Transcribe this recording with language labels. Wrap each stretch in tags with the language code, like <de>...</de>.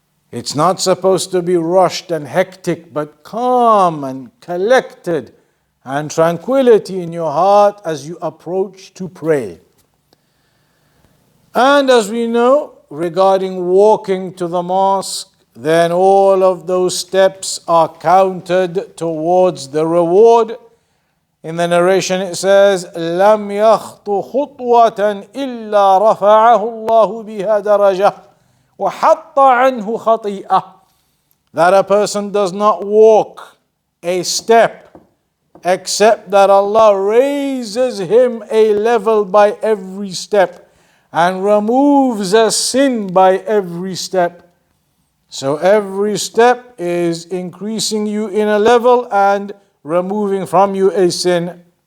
<en>It's not supposed to be rushed and hectic, but calm and collected and tranquility in your heart as you approach to pray. And as we know, regarding walking to the mosque, then all of those steps are counted towards the reward. In the narration it says,</en> <ar>لَمْ يَخْطُ خُطْوَةً إِلَّا رَفَعَهُ اللَّهُ بِهَا دَرَجَةً وَحَطَّ عَنْهُ خَطِيئَةً.</ar> <en>That a person does not walk a step except that Allah raises him a level by every step and removes a sin by every step. So every step is increasing you in a level and removing from you a sin.</en>